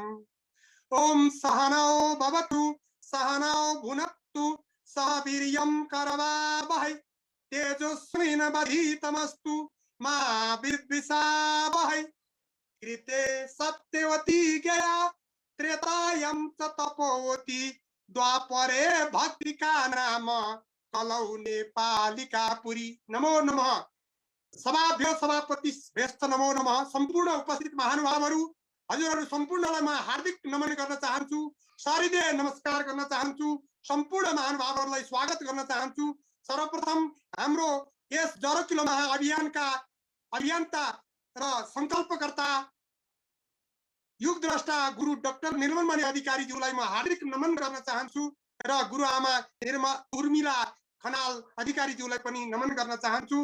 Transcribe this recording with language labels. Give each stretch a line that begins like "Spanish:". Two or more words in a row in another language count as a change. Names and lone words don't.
Sanskrit: ओम सहनौ भवतु सहनौ भुनक्तु सह वीर्यं करवावहै तेजस्विनावधीतमस्तु मा विद्विषावहै। कृते सत्यवती गया त्रेतायां च तपोवती द्वापरे भद्रिका नाम कलौ नेपालिकापुरी। नमो नमः।
Nepali: सभाभ्य सभापति श्रेष्ठ
Sanskrit: नमो नमः।
Nepali: सम्पूर्ण उपस्थित महानुभावहरू हजुरहरू सम्पूर्णलाई म हार्दिक नमन गर्न चाहन्छु, सहृदय नमस्कार गर्न चाहन्छु, सम्पूर्ण महानुभावहरूलाई स्वागत गर्न चाहन्छु। सर्वप्रथम हाम्रो यस जरो किलो महाअभियानका अभियन्ता र संकल्पकर्ता युगद्रष्टा गुरु डाक्टर निर्मलमणि अधिकारीज्यूलाई म हार्दिक नमन गर्न चाहन्छु र गुरुआमा उर्मिला खनाल अधिकारीज्यूलाई पनि नमन गर्न चाहन्छु।